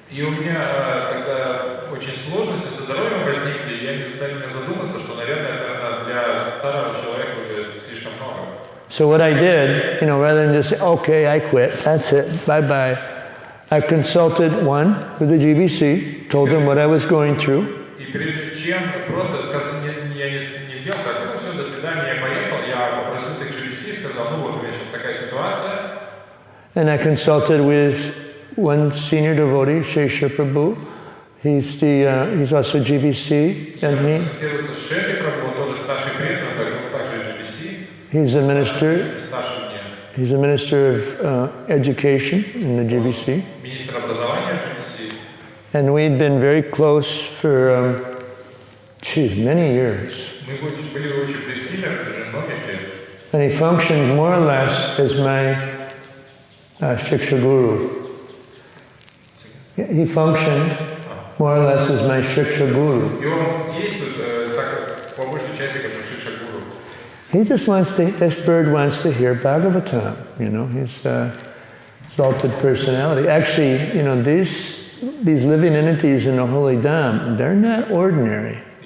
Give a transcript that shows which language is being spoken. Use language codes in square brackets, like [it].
[ru] И у меня тогда очень сложности со здоровьем возникли, и они заставили меня задуматься, что, наверное, это для старого человека уже слишком много. [en] So what I did, rather than just say, okay, I quit, that's it, bye-bye, I consulted with the GBC, told them what I was going through. [ru] И прежде чем просто сказать, я не сделал так, ну все, до свидания, я поехал, я попросился к GBC и сказал, вот у меня сейчас такая ситуация. [en] And I consulted with one senior devotee, Shesha Prabhu. He's also GBC, and [ru] Я консультировался с Шешей Прабhu, он тоже старший преданный, также GBC. [en] He's a minister. [ru] Старше меня. [en] He's a minister of education in the GBC. [ru] Министр образования GBC. [en] And we'd been very close for, many years. [ru] Мы были очень близки на протяжении многих лет. [en] And he functioned more or less as my Shiksha Guru. He functioned more or less as my Shiksha Guru. [ru] И он действует так, по большей части, как Шикша Гуру. [en] He just wants to, this bird wants to hear Bhagavatam, you know, he's exalted personality. Actually, you know, these living entities in the Holy Dham, they're not ordinary.